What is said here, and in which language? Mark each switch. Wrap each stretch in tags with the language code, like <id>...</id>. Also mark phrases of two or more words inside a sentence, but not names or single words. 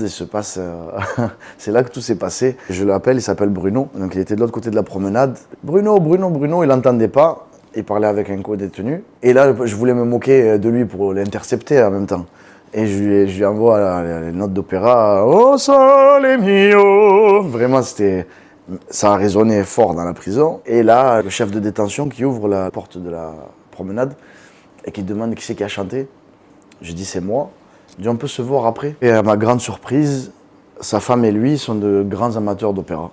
<fr>Et se passe, c'est là que tout s'est passé. Je l'appelle, il s'appelle Bruno. Donc il était de l'autre côté de la promenade. Bruno, il n'entendait pas. Il parlait avec un co-détenu. Et là, je voulais me moquer de lui pour l'intercepter en même temps. Et je lui envoie les notes d'opéra.</fr> <it>Oh sole mio.</it> <fr>Vraiment, ça a résonné fort dans la prison. Et là, le chef de détention qui ouvre la porte de la promenade et qui demande qui c'est qui a chanté. Je dis c'est moi. Il dit on peut se voir après. Et à ma grande surprise, sa femme et lui sont de grands amateurs d'opéra.</fr>